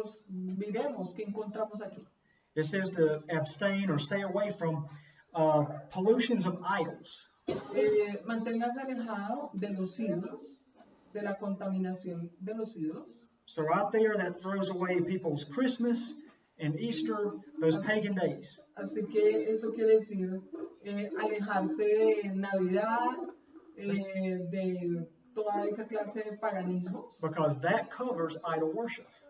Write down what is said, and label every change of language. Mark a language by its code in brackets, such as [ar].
[es] miremos qué encontramos aquí. [en] It says to abstain or stay away from pollutions of idols. [es] Manténgase alejado de los ídolos, de la contaminación de los ídolos. [en] So right there, that throws away people's Christmas and Easter, those pagan days. [es] Así que eso quiere decir alejarse de Navidad, de toda esa clase de paganismos, [en] Because that covers idol worship.